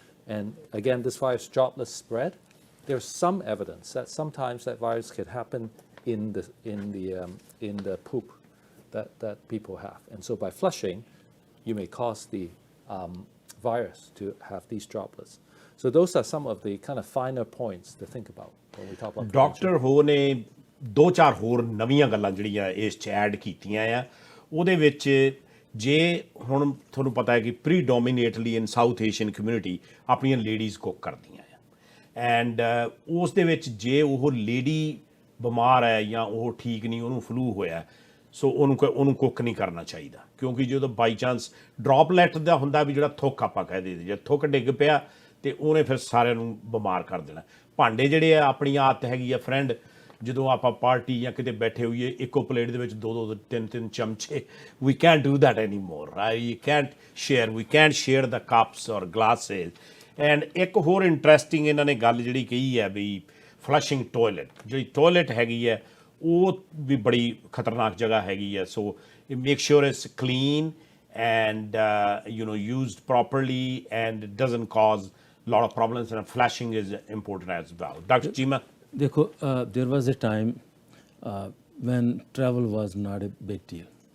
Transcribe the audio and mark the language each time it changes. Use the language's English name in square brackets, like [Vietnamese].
[English] And again, this virus droplet spread. There's some evidence that sometimes that virus could happen in the poop that people have. And so by flushing, you may cause the virus to have these droplets. So those are some of the kind of finer points to think about when we talk about [Punjabi] doctor ਹੋ ਨੇ 2-4 ਹੋਰ ਨਵੀਆਂ ਗੱਲਾਂ ਜਿਹੜੀਆਂ ਇਸ 'ਚ add ਕੀਤੀਆਂ ਆ ਉਹਦੇ ਵਿੱਚ ਜੇ ਹੁਣ ਤੁਹਾਨੂੰ ਪਤਾ ਹੈ ਕਿ ਪ੍ਰੀਡੋਮੀਨੇਟਲੀ ਇਨ ਸਾਊਥ ਏਸ਼ੀਅਨ ਕਮਿਊਨਿਟੀ ਆਪਣੀਆਂ ਲੇਡੀਜ਼ ਕੁੱਕ ਕਰਦੀਆਂ ਆ ਐਂਡ ਉਸ ਦੇ ਵਿੱਚ ਜੇ ਉਹ ਲੇਡੀ ਬਿਮਾਰ ਹੈ ਜਾਂ ਉਹ ਠੀਕ ਨਹੀਂ ਉਹਨੂੰ ਫਲੂ ਹੋਇਆ ਸੋ ਉਹਨੂੰ ਕੁੱਕ ਨਹੀਂ ਕਰਨਾ ਚਾਹੀਦਾ ਕਿਉਂਕਿ ਜਦੋਂ ਬਾਈ ਚਾਂਸ ਡ੍ਰੌਪਲੈਟ ਦਾ ਹੁੰਦਾ ਵੀ ਜਿਹੜਾ ਥੁੱਕ ਆਪਾਂ ਕਹਿ ਦੇ ਜੇ ਥੁੱਕ ਡਿੱਗ ਪਿਆ ਤੇ ਉਹਨੇ ਫਿਰ ਸਾਰਿਆਂ ਨੂੰ ਬਿਮਾਰ ਕਰ ਦੇਣਾ ਭਾਂਡੇ ਜਿਹੜੇ ਆ ਆਪਣੀ ਆਦਤ ਹੈਗੀ ਆ ਫਰੈਂਡ ਜਦੋਂ ਆਪਾਂ ਪਾਰਟੀ ਜਾਂ ਕਿਤੇ ਬੈਠੇ ਹੋਈਏ ਇੱਕੋ ਪਲੇਟ ਦੇ ਵਿੱਚ 2-2 3-3 ਚਮਚੇ ਵੀ can't do that any more right you can't share ਦਾ cups ਔਰ ਗਲਾਸਿਸ ਐਂਡ ਇੱਕ ਹੋਰ ਇੰਟਰਸਟਿੰਗ ਇਹਨਾਂ ਨੇ ਗੱਲ ਜਿਹੜੀ ਕਹੀ ਹੈ ਵੀ ਫਲਸ਼ਿੰਗ ਟੋਇਲਟ ਜਿਹੜੀ ਟੋਇਲਟ ਹੈਗੀ ਹੈ ਉਹ ਵੀ ਬੜੀ ਖਤਰਨਾਕ ਜਗ੍ਹਾ ਹੈਗੀ ਹੈ। [English] So make sure it's clean and used properly and it doesn't cause a lot of problems, and flashing is important as well. Dr. Chima? देखो, there was a time when travel was not a big deal.